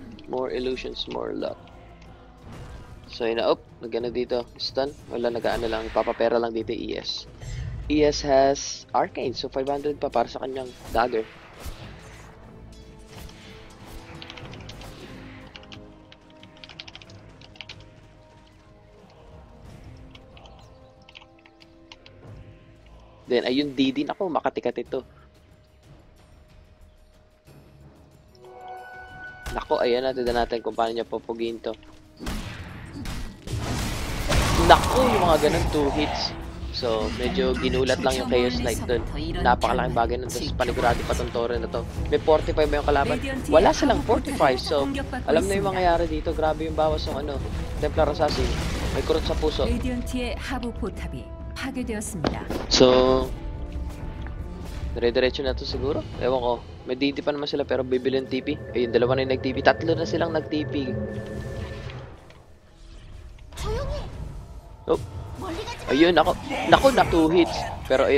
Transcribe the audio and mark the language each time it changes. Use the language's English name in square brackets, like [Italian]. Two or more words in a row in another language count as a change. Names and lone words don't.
[English] More illusions, more luck. [Filipino] So yun na, nagana dito, stun, wala, nagaano lang, papapera lang dito ES. [English] ES has Arcane, [Filipino] so 500 pa para sa kanyang dagger. Then, ayun, DD, ako, makatikat ito. Nako, ayan, natin kung paano niya pupugiin to. Nako, yung mga ganun, 2 hits. So, medyo ginulat lang yung Chaos Knight dun. Napakalaking bagay nun. Tapos panigurado pa tong Torrent na to. May 45 ba yung kalaban? Wala silang 45. So, alam na yung mangyayari dito. Grabe yung bawas ng Templar Assassin. May kurot sa puso. 레디언트의 하부 포탑이 파괴되었습니다. So, dire-diretso na to siguro. Ewan ko. May DD pa naman sila pero bibili ng TP. Ayun, dalawa na yung nag-TP. Tatlo na silang nag-TP. Oh. Ayun, ako na 2 hits. Pero ayun,